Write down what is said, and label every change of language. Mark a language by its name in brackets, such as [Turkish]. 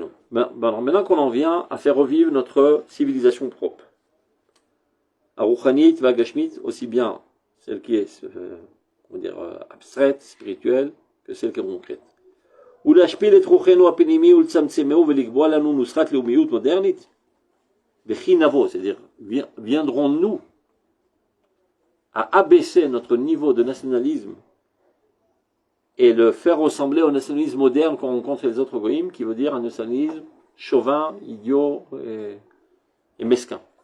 [French] Maintenant qu'on en vient à faire revivre notre civilisation propre, Aruchanit, Vagashmit, aussi bien celle qui est abstraite, spirituelle, que celle qui est concrète. [Hebrew] ולהשפיל את רוחנו הפנימי ולצמצמהו ולקבוע לנו נוסחת לאומיות מודרנית? וכי נבוא, [French] c'est-à-dire, viendrons-nous à abaisser notre niveau de nationalisme et le faire ressembler au nationalisme moderne qu'on rencontre les autres goïms, qui veut dire un nationalisme chauvin, idiot et mesquin.